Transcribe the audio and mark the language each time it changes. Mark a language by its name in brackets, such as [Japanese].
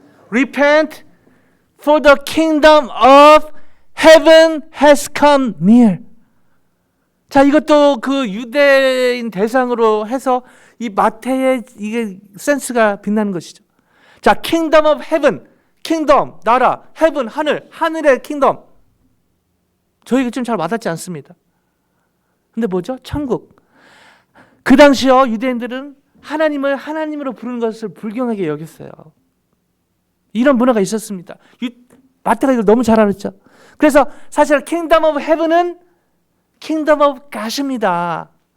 [English] Repent, for the kingdom of heaven has come near. [Korean] 자, 이것도 그 유대인 대상으로 해서 이 마태의 이게 센스가 빛나는 것이죠. 자, kingdom of heaven, kingdom, 나라, heaven, 하늘, 하늘의 kingdom. 저에게 좀 잘 와닿지 않습니다. 근데 뭐죠? 천국. 그 당시요, 유대인들은 하나님을 하나님으로 부르는 것을 불경하게 여겼어요. 이런 문화가 있었습니다. 마태가 이걸 너무 잘 알았죠. 그래서 사실 kingdom of heaven은 kingdom of God입니다.